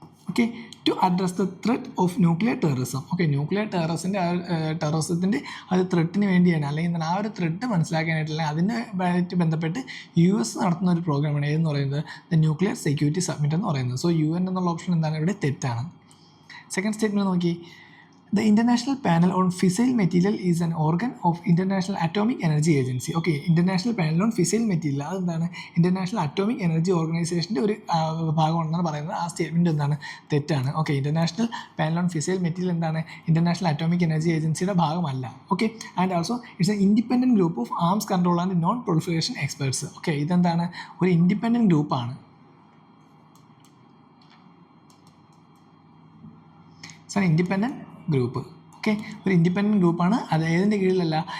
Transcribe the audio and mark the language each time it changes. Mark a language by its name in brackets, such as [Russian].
[Malayalam] Okay, [English] To address the threat of nuclear terrorism. [Malayalam] Okay, nuclear ടെററിസത്തിൻ്റെ അത് ത്രെറ്റിന് വേണ്ടിയാണ്, അല്ലെങ്കിൽ ആ ഒരു ത്രെറ്റ് മനസ്സിലാക്കാനായിട്ടുള്ള അതിനുമായിട്ട് ബന്ധപ്പെട്ട് US നടത്തുന്ന ഒരു പ്രോഗ്രാമാണ് ഏതെന്ന് പറയുന്നത് ദ ന്യൂക്ലിയർ സെക്യൂരിറ്റി സബ്മിറ്റ് എന്ന് പറയുന്നത്. സോ UN എന്നുള്ള ഓപ്ഷൻ എന്താണ് ഇവിടെ? തെറ്റാണ്. സെക്കൻഡ് സ്റ്റേറ്റ്മെൻറ്റ് നോക്കി, [English] The International Panel on Fissile Material is an organ of International Atomic Energy Agency. [Malayalam] Okay, International Panel on Fissile Material അതെന്താണ്? International Atomic Energy Organizationൻ്റെ ഒരു ഭാഗമാണെന്നാണ് പറയുന്നത്. ആ സ്റ്റേറ്റ്മെൻറ്റ് എന്താണ്? തെറ്റാണ്. Okay, International Panel on Fissile Material എന്താണ്? International Atomic Energy Agencyയുടെ ഭാഗമല്ല. [English] Okay, and also it's a independent group of arms control and non proliferation experts. [Malayalam] Okay, ഇതെന്താണ്? ഒരു ഇൻഡിപെൻഡൻറ്റ് ഗ്രൂപ്പാണ്. Independent group. ഓക്കെ, ഒരു ഇൻഡിപെൻഡൻറ്റ് ഗ്രൂപ്പാണ്. അത് ഏതിൻ്റെ കീഴിലല്ല?